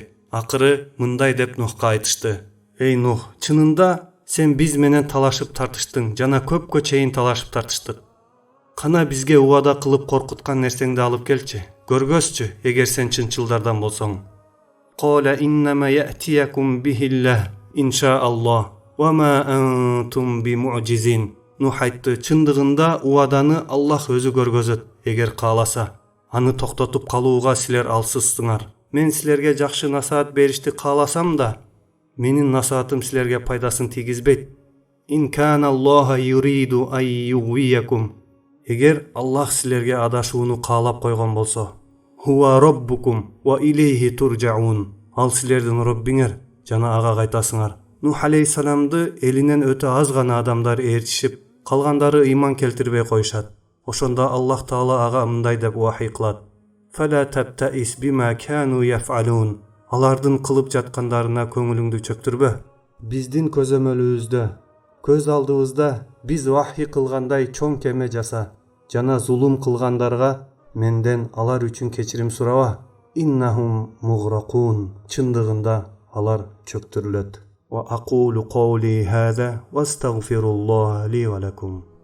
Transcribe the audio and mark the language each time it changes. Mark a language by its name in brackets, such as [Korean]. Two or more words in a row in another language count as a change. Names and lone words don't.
[Kyrgyz] Акыры мындай деп Нухка айтышты: "Эй Нух, чынында сен биз менен талашып тартыштың жана көпкө чейин талашып тартыштык. Кана бизге убада кылып коркуткан нерсеңди алып келчи. Көргөзчү, эгер сен чынчылдардан болсоң." [Arabic] قال إنما يأتيكم به الله إن شاء الله وما أنتم بمعجزين. [Kyrgyz] Нух айтты: "Чындыгында убаданы Аллах өзү көргөзөт, эгер кааласа. Аны токтотуп калууга силер алсызсыңар. Мен силерге жакшы насаат беришти кааласам да, менин насаатым силерге пайдасын тийгизбейт. [Arabic] إن كان الله يريد أن يغويكم. [Kyrgyz] Эгер Аллах силерге адашууну каалап койгон болсо, [Arabic] هو ربكم وإليه ترجعون. [Kyrgyz] Ал силердин Роббиңер жана ага кайтасыңар. Нух алейхиссаламды элинен өтө аз гана адамдар ээрчишип, калгандары ыйман келтирбей коюшат. Ошондо Аллах Таала ага мындай деп вахий кылат: [Arabic] "فلا تبتئس بما كانوا يفعلون." [Kyrgyz] Алардын кылып жаткандарына көңүлүңдү чөктүрбө. Биздин көзөмөлүбүздө, көз алдыбызда биз вахий кылгандай чоң кеме жаса жана зулум кылгандарга менден алар үчүн кечирим сураба. [Arabic] إنهم مغرقون. [Kyrgyz] Чындыгында алар чөктүрүлөт. [Arabic] وأقول قولي هذا وأستغفر الله لي ولكم.